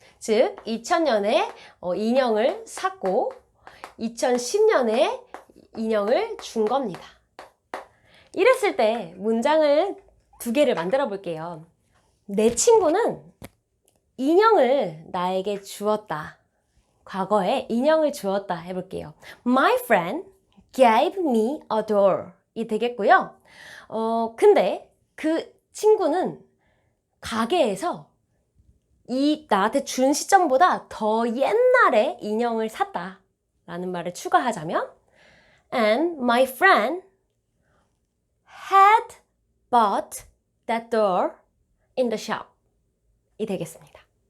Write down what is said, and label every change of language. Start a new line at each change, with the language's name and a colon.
Korean: 즉 2000년에 인형을 샀고 2010년에 인형을 준 겁니다. 이랬을 때 문장을 두 개를 만들어 볼게요. 내 친구는 인형을 나에게 주었다. 과거에 인형을 주었다 해볼게요.
English: My friend gave me a doll
Korean: 이 되겠고요. 근데 그 친구는 가게에서 이 나한테 준 시점보다 더 옛날에 인형을 샀다 라는 말을 추가하자면
English: And my friend had bought that doll in the shop
Korean: 이 되겠습니다.